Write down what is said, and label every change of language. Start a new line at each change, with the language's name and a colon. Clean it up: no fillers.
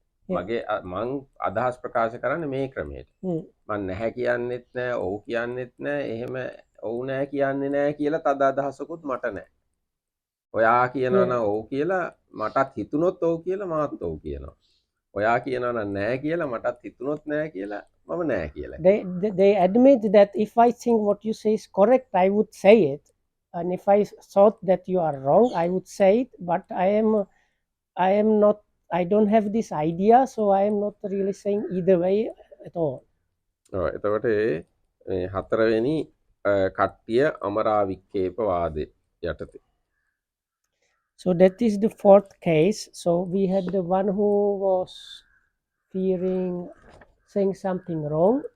Sinhala: මගේ මං අදහස් ප්‍රකාශ කරන්නේ මේ ක්‍රමයට. මං නැහැ කියන්නෙත් නෑ, ඔව් කියන්නෙත් නෑ. එහෙම ඔව් නෑ කියන්නේ නෑ කියලා තද අදහසකුත් මට නෑ. ඔයා කියනවා නම් ඔව් කියලා මටත් හිතුනොත් ඔව් කියලා මාත් ඔව් කියනවා. ඔයා කියනවා නම් නෑ කියලා මටත් හිතුනොත් නෑ කියලා මම නෑ කියලා.
English: They admit that if I think what you say is correct, I would say it. And if I thought that you are wrong, I would say it. But I am not, I don't have this idea, so I am not really saying either way at all.
Sinhala: එතකොට මේ හතරවෙනි කට්ටිය අමරාවික්කේප වාදය යටතේ.
English: So that is the fourth case. So we had the one who was fearing saying something wrong.